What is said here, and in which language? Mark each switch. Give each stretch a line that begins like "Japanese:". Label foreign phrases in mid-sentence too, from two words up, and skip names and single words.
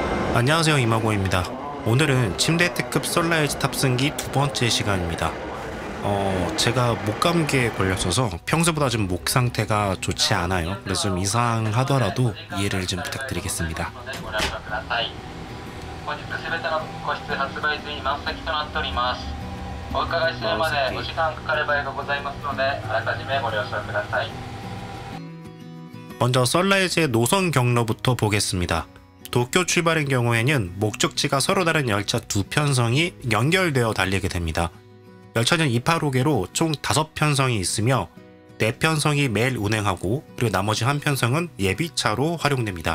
Korean: 안녕하세요, 이마고입니다. 오늘은 침대 특급 선라이즈 탑승기 두 번째 시간입니다. 제가 목감기에 걸렸어서 평소보다 좀 목 상태가 좋지 않아요. 그래서 좀 이상하더라도 이해를 좀 부탁드리겠습니다.
Japanese: 本日すべての個室発売中に満席となっております。お伺いするまでお時間かかる場合がございますので、あらかじめご了承ください。
Korean: 먼저 선라이즈의 노선 경로부터 보겠습니다. 도쿄 출발인 경우에는 목적지가 서로 다른 열차 두 편성이 연결되어 달리게 됩니다. 열차는 285개로 총 5편성이 있으며 4편성이 매일 운행하고 그리고 나머지 한 편성은 예비차로 활용됩니다.